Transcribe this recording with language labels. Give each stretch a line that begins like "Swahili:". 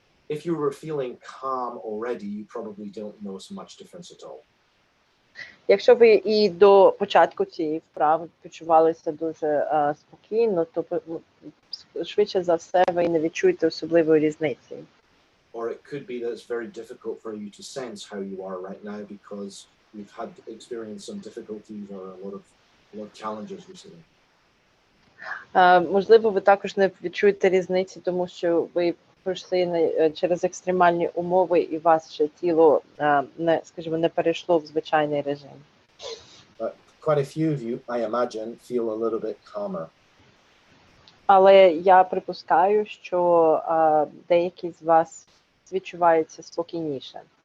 English: If you were feeling calm already, you probably don't notice much difference at all.
Ukrainian: Якщо ви і до початку цієї вправи почувалися дуже спокійно, то швидше за все ви не відчуєте особливої різниці.
English: Or it could be that it's very difficult for you to sense how you are right now because you've had experienced some difficulties or a lot of challenges recently.
Ukrainian: Можливо, ви також не відчуєте різниці, тому що ви пройшли через екстремальні умови і ваше тіло, не перейшло в звичайний режим.
English: But quite a few of you, I imagine, feel a little bit calmer.
Ukrainian: Але я припускаю, що деякі з вас відчуваються спокійніше.